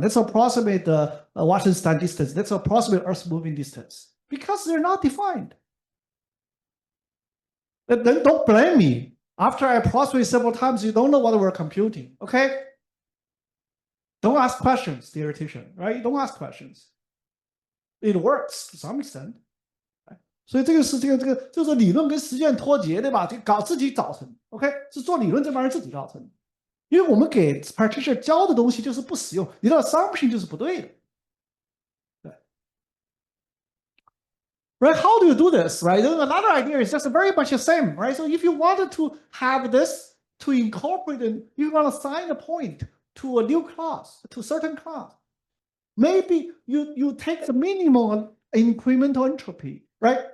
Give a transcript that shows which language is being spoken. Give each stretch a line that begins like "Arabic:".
English: Let's approximate the Washington distance. Let's approximate Earth moving distance because they're not defined. Then don't blame me. After I approximate several times, you don't know what we're computing. Okay? Don't ask questions, theoretician, right? Don't ask questions. It works to some extent.
Chinese: 所以这个是就是理论跟实践脱节，对吧？就搞自己造成的 ，OK， 是做理论这帮人自己造成的。因为我们给 practitioner 教的东西就是不实用，你的 assumption 就是不对的。
English: 对 Right? How do you do this? Right? Another idea is just very much the same, right? So if you wanted to have this to incorporate it, you want to assign a point to a new class, to a certain class. Maybe you take the minimum incremental entropy, right?